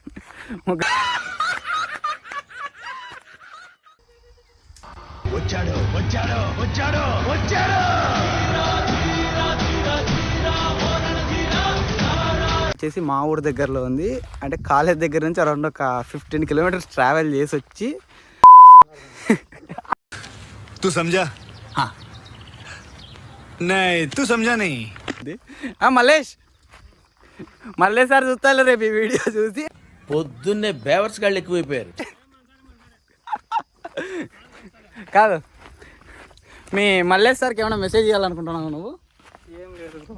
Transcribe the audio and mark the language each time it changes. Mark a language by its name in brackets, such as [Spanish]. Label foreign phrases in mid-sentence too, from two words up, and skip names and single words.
[Telugu] వచ్చేసి మా ఊరు దగ్గరలో ఉంది. అంటే కాలేజ్ దగ్గర నుంచి అరౌండ్ ఒక 15 [English] kilometers travel [Telugu] చేసి వచ్చి [Hindi] तू समझा? हाँ नहीं तू समझा नहीं. [Telugu] మల్లేష్ సార్ చూస్తాలే రేపు ఈ వీడియో చూసి. పొద్దున్నే బేవర్స్ గాళ్ళు ఎక్కువైపోయారు. కాదు, మీ మల్లేష్ సార్కి ఏమైనా మెసేజ్ చేయాలనుకుంటున్నావు నువ్వు? ఏం లేదు.